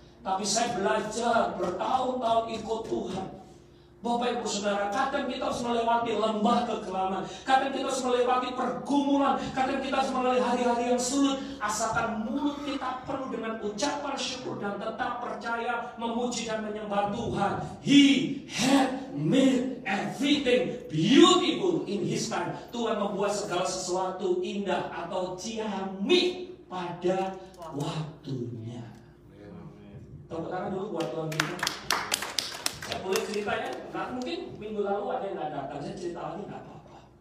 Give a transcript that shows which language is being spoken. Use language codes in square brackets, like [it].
[id] Tapi saya belajar bertahun-tahun ikut Tuhan. Bapak Ibu Saudara, kadang kita harus melewati lembah kekelaman, kadang kita harus melewati pergumulan, kadang kita harus melewati hari-hari yang sulit. Asalkan mulut kita penuh dengan ucapan syukur dan tetap percaya, memuji dan menyembah Tuhan. [en] He had made everything beautiful in His time. [id] Tuhan membuat segala sesuatu indah atau ciamik pada waktunya. Tepuk tangan dulu buat Tuhan kita. Saya boleh ceritanya, nah mungkin minggu lalu ada yang nggak datang, saya cerita lagi nggak apa-apa.